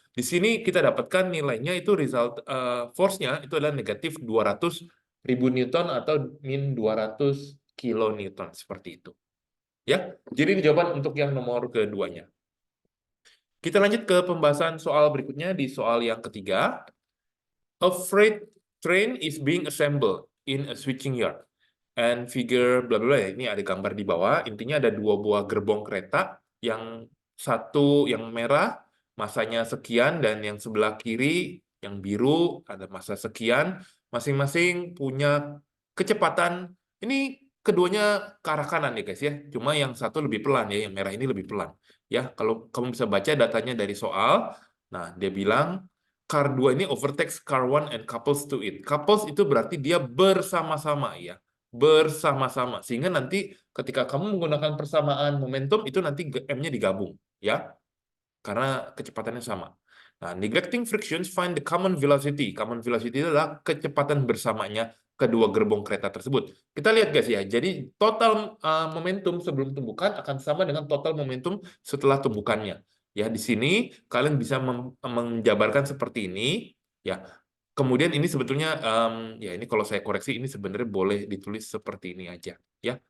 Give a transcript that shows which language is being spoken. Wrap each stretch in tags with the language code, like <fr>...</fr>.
<id>Di sini kita dapatkan nilainya itu result force-nya itu adalah negatif 200.000 Newton atau min 200 kilonewton seperti itu. Ya. Jadi ini jawaban untuk yang nomor keduanya. Kita lanjut ke pembahasan soal berikutnya di soal yang ketiga.</id> <en>A freight train is being assembled in a switching yard. And figure</en> <id>bla bla ya, ini ada gambar di bawah. Intinya ada 2 buah gerbong kereta, yang satu yang merah masanya sekian dan yang sebelah kiri yang biru ada massa sekian. Masing-masing punya kecepatan. Ini keduanya ke arah kanan ya guys ya. Cuma yang satu lebih pelan ya, yang merah ini lebih pelan. Ya, kalau kamu bisa baca datanya dari soal. Nah, dia bilang car 2 ini</id> <en>overtakes car 1 and couples to it.</en> <id>Couples itu berarti dia bersama-sama ya. bersama-sama. Sehingga nanti ketika kamu menggunakan persamaan momentum, itu nanti M-nya digabung, ya. Karena kecepatannya sama.</id> <en>Nah, neglecting frictions, find the common velocity.</en> <id>Common velocity adalah kecepatan bersamanya kedua gerbong kereta tersebut. Kita lihat guys ya, jadi total momentum sebelum tumbukan akan sama dengan total momentum setelah tumbukannya. Ya, di sini kalian bisa menjabarkan seperti ini, ya. Kemudian ini sebetulnya, ya ini kalau saya koreksi, ini sebenarnya boleh ditulis seperti ini aja, ya.</id>